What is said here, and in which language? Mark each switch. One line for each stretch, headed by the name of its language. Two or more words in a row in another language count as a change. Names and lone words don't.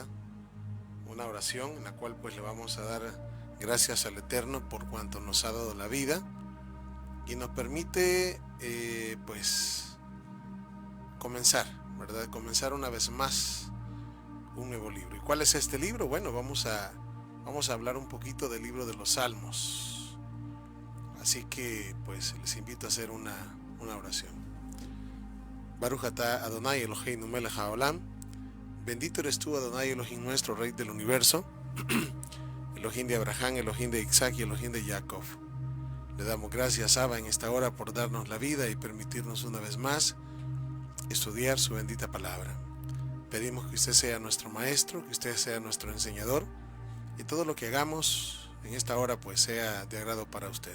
Spanish: Una oración en la cual pues le vamos a dar gracias al Eterno por cuanto nos ha dado la vida y nos permite pues comenzar, ¿verdad? Comenzar una vez más un nuevo libro. ¿Y cuál es este libro? Bueno, vamos a hablar un poquito del libro de los Salmos. Así que pues les invito a hacer una oración.
Hebrew: ברוך אתה אדוני אלוהינו מלך העולם.
Spanish: Bendito eres tú, Adonai Elohim nuestro, Rey del universo, Elohim de Abraham, Elohim de Isaac y Elohim de Jacob. Le damos gracias, Abba, en esta hora por darnos la vida y permitirnos una vez más estudiar su bendita palabra. Pedimos que usted sea nuestro maestro, que usted sea nuestro enseñador y todo lo que hagamos en esta hora pues sea de agrado para usted.